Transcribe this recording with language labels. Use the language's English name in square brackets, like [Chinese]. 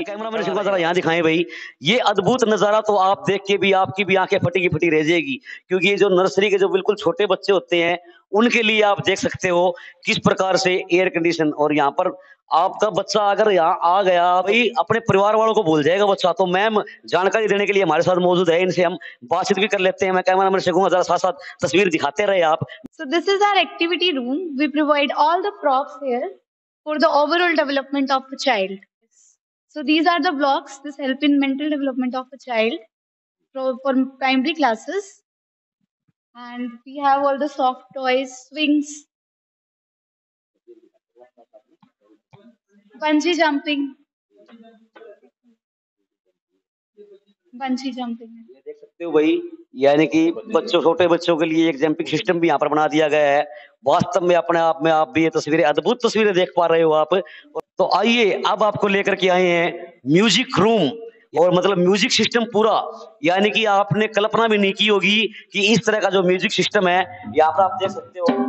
[Hindi] Camera man जरा यहाँ दिखाएं भाई, ये अद्भुत नजारा तो आप देख के भी आपकी भी आंखें फटी की फटी रह जाएगी, क्योंकि ये जो नर्सरी के जो बिल्कुल छोटे बच्चे होते हैं उनके लिए आप देख सकते हो किस प्रकार से एयर कंडीशन। और यहाँ पर आपका बच्चा अगर यहाँ आ गया भाई, अपने परिवार वालों को भूल जाएगा बच्चा। तो मैम जानकारी देने के लिए हमारे साथ मौजूद है, इनसे हम बातचीत भी कर लेते हैं। मैं कैमरा मैन से कहूँगा जरा साथ साथ तस्वीर दिखाते रहे आप। [English] So this is our activity room. We provide all the props here for the overall development of the child. So these are the blocks. This help in mental development of the child for primary classes. And we have all the soft toys, swings, bungee jumping. [Hindi] ये देख सकते हो भाई, यानी कि बच्चों, छोटे बच्चों के लिए एक जंपिंग सिस्टम भी यहाँ पर बना दिया गया है। वास्तव में अपने आप में आप भी ये तस्वीरें, अद्भुत तस्वीरें देख पा रहे हो आप। तो आइए अब आपको लेकर के आए हैं म्यूजिक रूम, और मतलब म्यूजिक सिस्टम पूरा, यानी कि आपने कल्पना भी नहीं की होगी कि इस तरह का जो म्यूजिक सिस्टम है यहाँ पर आप देख सकते हो।